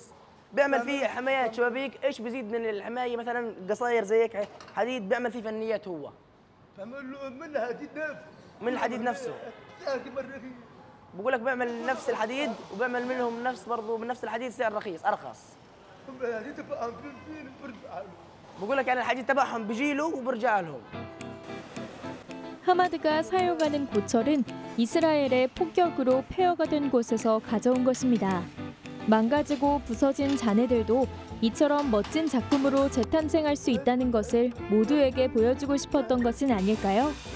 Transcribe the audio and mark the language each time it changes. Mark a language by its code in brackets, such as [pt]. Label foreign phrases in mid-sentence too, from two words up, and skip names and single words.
[ar] بيعمل فيه حمايات شبابيك، ايش بيزيد من الحمايه مثلا قصاير زي هيك حديد، بيعمل فيه فنيات هو. من الحديد نفسه. من الحديد نفسه. بقول لك بيعمل نفس الحديد وبيعمل منهم نفس برضه من نفس الحديد سعر رخيص ارخص. بقول لك يعني الحديد تبعهم بيجي له وبرجع لهم. [ko] 하마드가 사용하는 고철은 이스라엘의 폭격으로 폐허가 된 곳에서 가져온 것입니다. 망가지고 부서진 잔해들도 이처럼 멋진 작품으로 재탄생할 수 있다는 것을 모두에게 보여주고 싶었던 것은 아닐까요?